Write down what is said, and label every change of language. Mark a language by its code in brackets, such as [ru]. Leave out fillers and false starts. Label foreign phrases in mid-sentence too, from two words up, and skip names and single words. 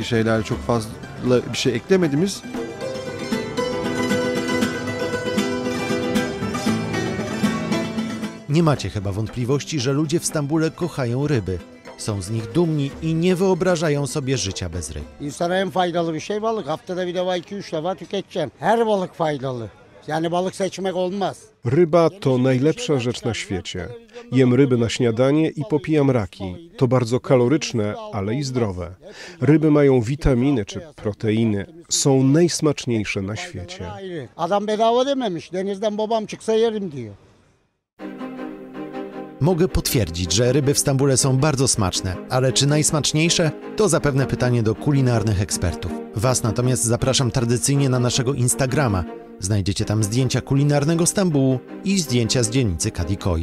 [pl] Nie macie chyba wątpliwości, że ludzie w Stambule kochają ryby. Są z nich dumni i nie wyobrażają sobie życia bez ryb. [tr] İnsana en faydalı bir şey balık. Haftada bir defa 2-3 defa tüketeceksin. Her balık faydalı. Yani balık seçmek olmaz. [pl] Ryba to najlepsza rzecz na świecie. Jem ryby na śniadanie i popijam raki. To bardzo kaloryczne, ale i zdrowe. Ryby mają witaminy czy proteiny. Są najsmaczniejsze na świecie. [tr] Adam bedava dememiş. Denizden babam çıksa yerim diyor. [pl] Mogę potwierdzić, że ryby w Stambule są bardzo smaczne, ale czy najsmaczniejsze? To zapewne pytanie do kulinarnych ekspertów. Was natomiast zapraszam tradycyjnie na naszego Instagrama. Znajdziecie tam zdjęcia kulinarnego Stambułu i zdjęcia z dzielnicy Kadikoy.